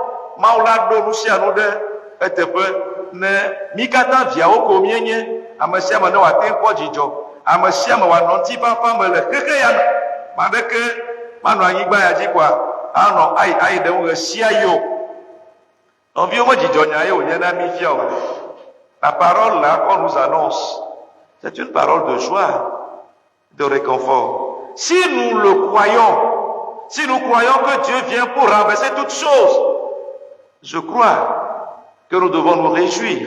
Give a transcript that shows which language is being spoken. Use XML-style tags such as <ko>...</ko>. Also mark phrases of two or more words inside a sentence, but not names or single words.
<ee>Mawu la ɖo nu sia nu ɖe eteƒe ne mi katã viawo ko mienye, amesiame ne wate kpɔ dzidzɔ, amesiame wòanɔ ŋuti fafa me le xexe ya me. Maɖeke manɔ anyigba ya dzi koa anɔ ayi ɖe ŋu ɣe sia ɣi o. Nɔviwo me dzidzɔ nya ye wònye na mi fia o.</ee> <fr>La parole là qu'on nous annonce, c'est une parole de joie, de réconfort. Si nous le croyons, si nous croyons que Dieu vient pour renverser toutes choses, je crois que nous devons nous réjouir.</fr>